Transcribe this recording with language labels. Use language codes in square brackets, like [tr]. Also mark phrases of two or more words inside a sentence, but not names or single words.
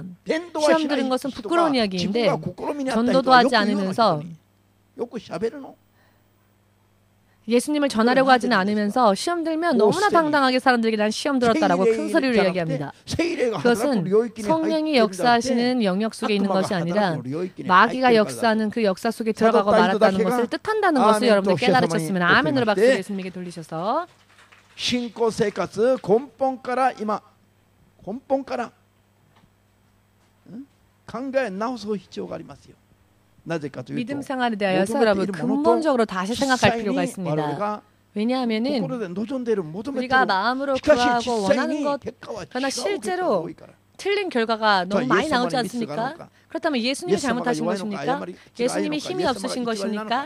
[ko] 시험 들은 것은 부끄러운 이야기인데 전도도 하지 않으면서 예수님을 전하려고 하지는 않으면서 시험 들면 너무나 당당하게 사람들에게 난 시험 들었다라고 큰 소리로 이야기합니다. 그것은 성령이 역사하시는 영역 속에 있는 것이 아니라 마귀가 역사하는 그 역사 속에 들어가고 말았다는 것을 뜻한다는 것을 여러분들 깨달으셨으면 아멘으로 박수를 예수님에게 돌리셔서 [ja] 신고 生活根本から今根本から考え直す必要がありますよ。 [ko] 믿음 생활에 대하여서 여러분 근본적으로 다시 생각할 필요가 있습니다. 왜냐하면 우리가 마음으로 구하고 원하는 것 그러나 실제로 틀린 결과가 너무 많이 나오지 않습니까? 그렇다면 예수님이 잘못하신 것입니까? 예수님이 힘이 없으신 것입니까?